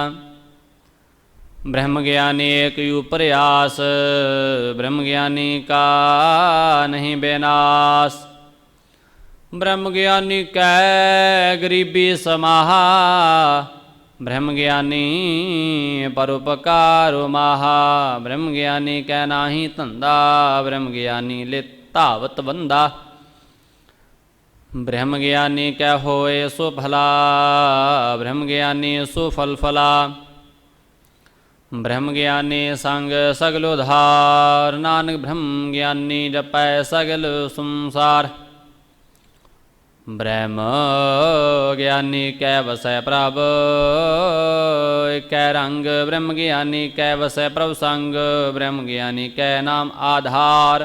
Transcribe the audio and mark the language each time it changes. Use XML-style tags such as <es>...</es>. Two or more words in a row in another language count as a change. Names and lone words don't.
<pa>ਬ੍ਰਹਮ ਗਿਆਨੀ ਏਕ ਉਪਰਿਆਸ ਬ੍ਰਹਮ ਗਿਆਨੀ ਕਾ ਨਹੀਂ ਬੇਨਾਸ ਬ੍ਰਹਮ ਗਿਆਨੀ ਕੈ ਗਰੀਬੀ ਸਮਾਹਾ ਬ੍ਰਹਮ ਗਿਆਨੀ ਪਰਉਪਕਾਰ ਮਾਹਾ ਬ੍ਰਹਮ ਗਿਆਨੀ ਕੈ ਨਾਹੀ ਧੰਦਾ ਬ੍ਰਹਮ ਗਿਆਨੀ ਲਿ ਧਾਵਤ ਬੰਦਾ ਬ੍ਰਹਮ ਗਿਆਨੀ ਕੈ ਹੋਏ ਸੋ ਭਲਾ ਬ੍ਰਹਮ ਗਿਆਨੀ ਸੋ ਫਲ ਫਲਾ ਬ੍ਰਹਮ ਗਿਆਨੀ ਸੰਗ ਸਗਲ ਉਧਾਰ, ਨਾਨਕ ਬ੍ਰਹਮ ਗਿਆਨੀ ਜਪੈ ਸਗਲ ਸੰਸਾਰ। ਬ੍ਰਹਮ ਗਿਆਨੀ ਕੈ ਵਸੈ ਪ੍ਰਭ ਕੈ ਰੰਗ, ਬ੍ਰਹਮ ਗਿਆਨੀ ਕੈ ਵਸੈ ਪ੍ਰਭ ਸੰਗ, ਬ੍ਰਹਮ ਗਿਆਨੀ ਕੈ ਨਾਮ ਆਧਾਰ।</pa>